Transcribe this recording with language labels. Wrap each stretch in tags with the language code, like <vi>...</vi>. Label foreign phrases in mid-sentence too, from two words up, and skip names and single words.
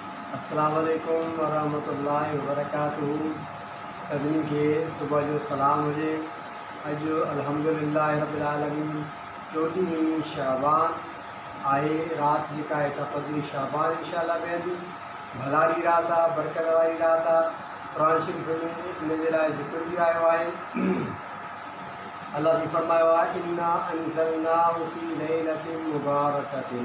<ar>السلام عليكم ورحمة الله وبركاته.</ar> <sd>सभिनी के सुबह जो सलाम हुजे। अॼु</sd> <ar>الحمد لله رب العالمين</ar> <sd>14 शाबान आहे। रात जेका आहे सा पदरी शाबान इंशाअल्लाह वेंदी। भलाड़ी रात आहे, बरकत वारी रात आहे। क़ुरान शरीफ़ में इन जे लाइ ज़िक्र बि आयो आहे। अल्लाह जी फरमायो आहे,</sd> <ar>إنا أنزلناه في ليلة مباركة.</ar>